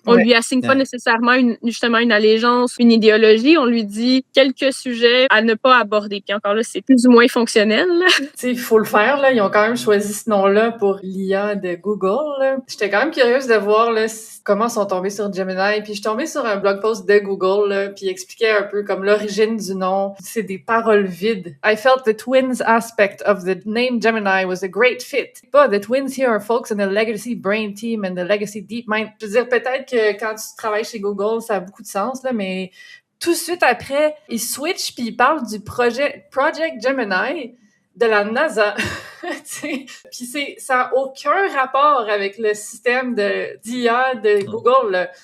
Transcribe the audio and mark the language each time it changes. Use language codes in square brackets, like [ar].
[fr] On lui assigne pas nécessairement justement une allégeance, une idéologie, on lui dit quelques sujets à ne pas aborder. Puis encore là, c'est plus ou moins fonctionnel. Tu sais, il faut le faire, là. Ils ont quand même choisi ce nom-là pour l'IA de Google, là. J'étais quand même curieuse de voir, là, comment ils sont tombés sur Gemini, puis je suis tombée sur un blog post de Google, là, puis il expliquait un peu comme l'origine du nom. C'est des paroles vides. [en] I felt the twins aspect of the name Gemini was a great fit. But the twins here are folks in the legacy brain team and the legacy deep mind. [fr] Je veux dire, peut-être que quand tu travailles chez Google, ça a beaucoup de sens, là, mais tout de suite après, ils switchent puis ils parlent du Project Gemini de la NASA. Puis ça a aucun rapport avec le système d'IA de Google, là.